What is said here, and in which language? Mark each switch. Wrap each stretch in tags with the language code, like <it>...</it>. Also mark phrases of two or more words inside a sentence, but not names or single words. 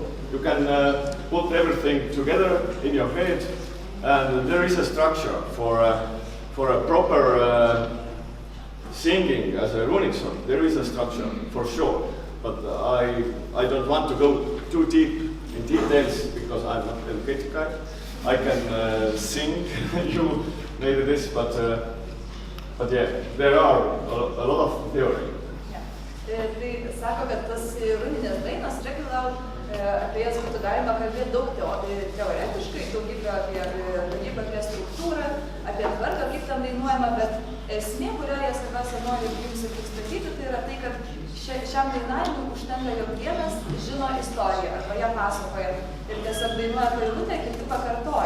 <en>You can put everything together in your head, and there is a structure for a proper singing as a runic song. There is a structure for sure, but I don't want to go too deep in details because I'm not an educated guy. I can sing you maybe this, but yeah, there are a lot of theory.</en> <lt>Tai sako, kad tas runinės dainos, regilaul, apie jas būtų galima kalbėti daug teoretiškai, daugybę apie struktūrą, apie tvarką, kaip ten dainuojama, bet esmė, kurioje svarbiausia nori jums pristatyti, tai yra tai, kad šiam dainavimui užtenka, jog vienas žino istoriją arba ją pasakoja ir tiesiog dainuoja pailutę, kiti pakartoja.</lt>